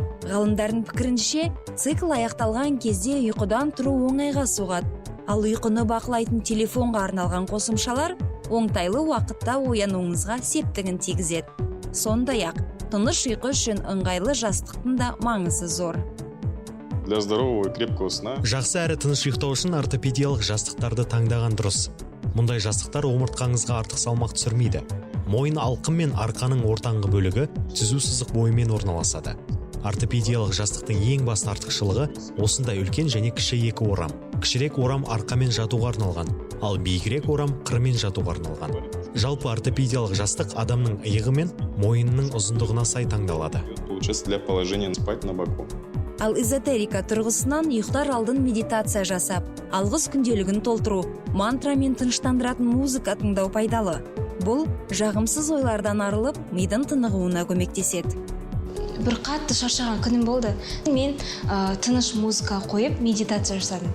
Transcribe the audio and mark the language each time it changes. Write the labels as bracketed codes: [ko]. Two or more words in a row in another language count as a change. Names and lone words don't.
[kk] Ғалымдардың пікірінше, цикл аяқталған кезде ұйқыдан тұру оңайға соғады. Ал ұйқыны бақылайтын телефонға арналған қосымшалар оңтайлы уақытта оянуыңызға септігін тигізеді. Сондай-ақ, тыныш ұйқы үшін ыңғайлы жастықтың да маңызы зор. [ru] Для здорового и крепкого сна. [kk] Жақсы әрі тыныш ұйықтау үшін ортопедиялық жастықтарды таңдаған дұрыс. Мұндай жастықтар омыртқаңызға артық салмақ түсірмейді. Мойын алқым мен арқаның ортаңғы бөлігі түзу сызық бойымен орналасады. Ортопедиялық жастықтың ең басты артықшылығы осындай үлкен және кіші екі орам. Кішірек орам арқамен жатуға арналған, ал биігірек орам қырмен жатуға арналған. Жалпы ортопедиялық жастық адамның иығы мен мойынның ұзындығына сай таңдалады. [ru] Получается для положения спать на боку. [kk] Ал эзотерика тұрғысынан ұйықтар алдын медитация жасап, алғыс күнделігін толтыру, мантрамен тыныштандыратын музыка тыңдау пайдалы. Бұл жағымсыз ойлардан арылып, мидың тынығуына көмектеседі. Бір қатты шаршаған күнім болды. Мен тыныш музыка қойып медитация жасадым.